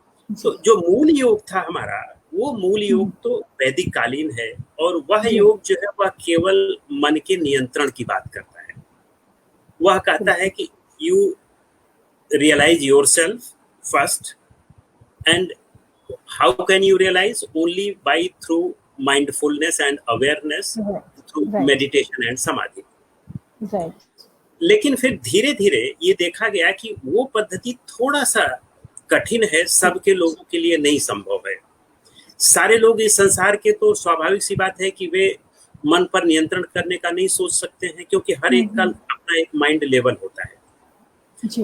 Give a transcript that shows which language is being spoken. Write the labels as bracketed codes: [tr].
[hi] तो जो मूल योग था हमारा, वो मूल योग तो वैदिक कालीन है, और वह योग जो है वह केवल मन के नियंत्रण की बात करता है। वह कहता है कि [en] You realise yourself first, and how can you realise? Only by through mindfulness and awareness, through meditation and samadhi। [hi] लेकिन फिर धीरे धीरे ये देखा गया कि वो पद्धति थोड़ा सा कठिन है, सबके लोगों के लिए नहीं संभव है। सारे लोग इस संसार के, तो स्वाभाविक सी बात है कि वे मन पर नियंत्रण करने का नहीं सोच सकते हैं, क्योंकि हर एक का अपना एक माइंड लेवल होता है।